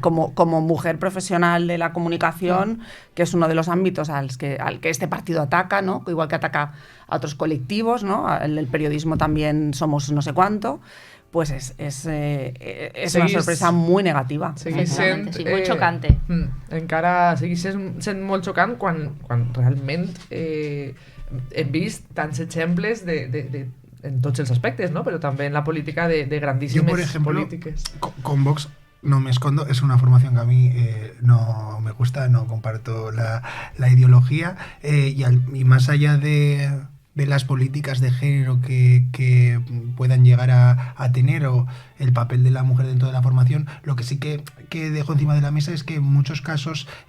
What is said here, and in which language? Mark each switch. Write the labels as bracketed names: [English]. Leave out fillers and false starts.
[Spanish] Como mujer profesional de la comunicación, que es uno de los ámbitos al que este partido ataca, ¿no? Igual que ataca a otros colectivos, ¿no? En el periodismo también somos no sé cuánto, pues es una sorpresa muy negativa. Seguís sent, sí, muy chocante. [Catalan] Encara seguís sent molt xocant quan realment hem vist tants exemples en tots els aspectes, ¿no? [Spanish] Pero también en la política de grandísimas políticas. Con Vox no me escondo, es una formación que a mí no me gusta, no comparto la ideología, y más allá de las políticas de género que puedan llegar a tener, o el papel de la mujer dentro de la formación, lo que sí que dejo encima de la mesa es que en muchos casos